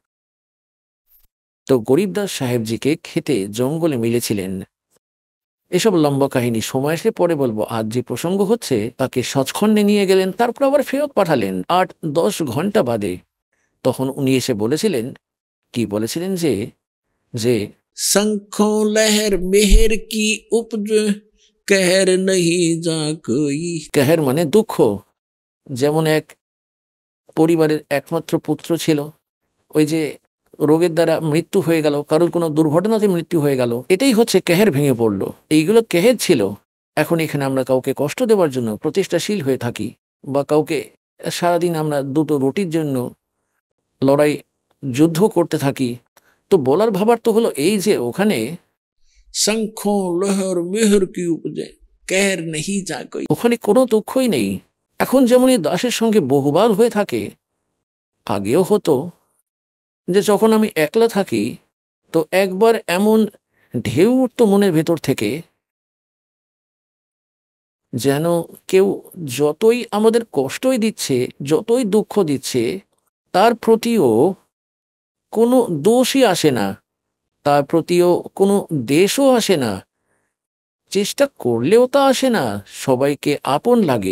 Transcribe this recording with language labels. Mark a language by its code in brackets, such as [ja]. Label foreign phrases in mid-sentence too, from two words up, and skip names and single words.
[bn] তো গরিবদাস সাহেবজিকে খেতে জঙ্গলে মিলেছিলেন। এসব লম্বা কাহিনী সময় এসে পরে বলবো। আজ যে প্রসঙ্গ হচ্ছে, তাকে সচখণ্ডে নিয়ে গেলেন, তারপর আবার ফেরত পাঠালেন 8-10 ঘন্টা বাদে। তখন উনি এসে বলেছিলেন, কি বলেছিলেন যে যে [hi] शंखों लहर मेहर की उपज कहर नहीं जा कोई। [bn] কেহের মানে দুঃখ। যেমন এক পরিবারের একমাত্র পুত্র ছিল, ওই যে রোগের দ্বারা মৃত্যু হয়ে গেল, কারোর কোনো দুর্ঘটনাতে মৃত্যু হয়ে গেল, এটাই হচ্ছে কেহের, ভেঙে পড়লো। এইগুলো কেহের ছিল। এখন এখানে আমরা কাউকে কষ্ট দেওয়ার জন্য প্রচেষ্টাশীল হয়ে থাকি, বা কাউকে সারাদিন আমরা দুটো রুটির জন্য লড়াই যুদ্ধ করতে থাকি। তো বলার ভাবার তো হলো এই যে ওখানে [hi] शंखों लहर मेहर की उपजे कहर नहीं जा कोई। [bn] ওখানে কোনো দুঃখই নেই। এখন যেমন এই দাসের সঙ্গে বহুবার হয়ে থাকে, আগেও হতো, যে যখন আমি একলা থাকি তো একবার এমন ঢেউ উঠতো মনের ভেতর থেকে, যেন কেউ যতই আমাদের কষ্টই দিচ্ছে, যতই দুঃখ দিচ্ছে, তার প্রতিও কোনো দোষই আসে না, তার প্রতিও কোনো দেশও আসে না, চেষ্টা করলেও তা আসে না, সবাইকে আপন লাগে।